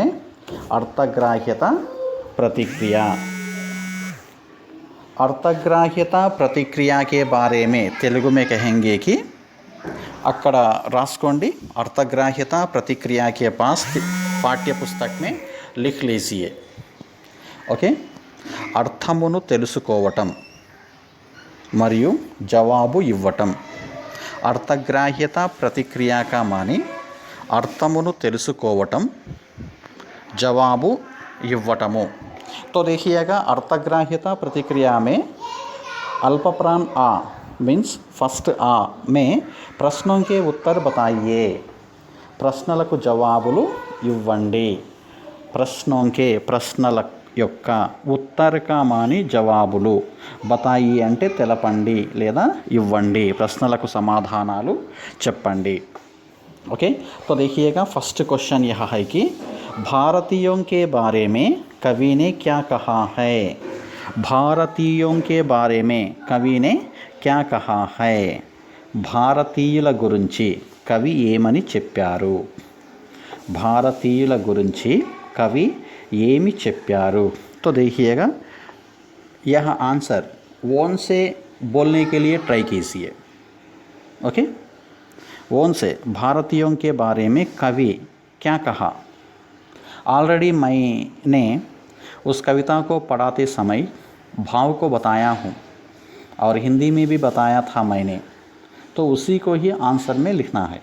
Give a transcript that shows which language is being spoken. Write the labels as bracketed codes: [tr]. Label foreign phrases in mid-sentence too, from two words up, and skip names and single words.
[hi] अर्थग्राह्यता प्रतिक्रिया। अर्थग्राह्यता प्रतिक्रिया के बारे में तेलुगु में कहेंगे कि [te] అక్కడ రాసుకోండి, [hi] अर्थग्राह्यता प्रतिक्रिया के पास पाठ्य पुस्तक में लिख लीजिए। ओके, [te] అర్థమును తెలుసుకోవటం మరియు జవాబు ఇవ్వటం। అర్థగ్రాహ్యత [hi] प्रतिक्रिया का मानी [te] అర్థమును తెలుసుకోవటం, जवाबु ఇవ్వటము। [hi] तो देखिएगा अर्थग्राह्यता प्रतिक्रिया में अल्पप्राण आ [en] means first [hi] आ में प्रश्नों के उत्तर बताइए। [te] ప్రశ్నలకు జవాబులు ఇవ్వండి। [hi] प्रश्नों के [te] ప్రశ్నల యొక్క ఉత్తర [hi] का मानी [te] జవాబులు, బతాయి అంటే తెలపండి లేదా ఇవ్వండి, ప్రశ్నలకు సమాధానాలు చెప్పండి। [hi] ओके, तो देखिएगा [en] first question [hi] यह है कि भारतीयों के बारे में कवि ने क्या कहा है। भारतीयों के बारे में कवि ने क्या कहा है। [te] భారతీయుల గురించి కవి ఏమని చెప్పారు। భారతీయుల గురించి కవి ఏమి చెప్పారు। [hi] तो देखिएगा यह आंसर ओन से बोलने के लिए ट्राई कीजिए। ओके, ओन से भारतीयों के बारे में कवि क्या कहा। ऑलरेडी मैंने उस कविता को पढ़ाते समय भाव को बताया हूँ और हिंदी में भी बताया था मैंने, तो उसी को ही आंसर में लिखना है।